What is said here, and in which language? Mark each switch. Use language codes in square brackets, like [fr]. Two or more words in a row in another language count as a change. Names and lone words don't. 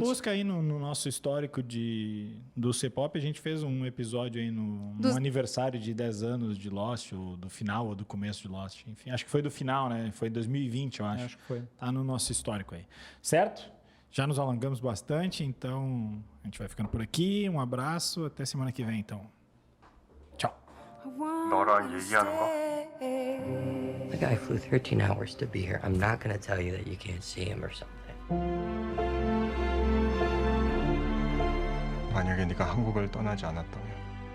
[pt] busca aí no nosso histórico do C-Pop. A gente fez um episódio aí no aniversário de 10 anos de Lost, ou do final ou do começo de Lost. Enfim, acho que foi do final, né? Foi 2020, eu acho. Acho que foi. Tá no nosso histórico aí. Certo? Já nos alongamos bastante, então a gente vai ficando por aqui. Um abraço, até semana que vem, então. Tchau. [ko] 너랑 얘기하는 거? [en] The guy flew 13 hours to be here. I'm not going to tell you that you can't see him or something. [ko] 만약에 네가 한국을 떠나지 않았다면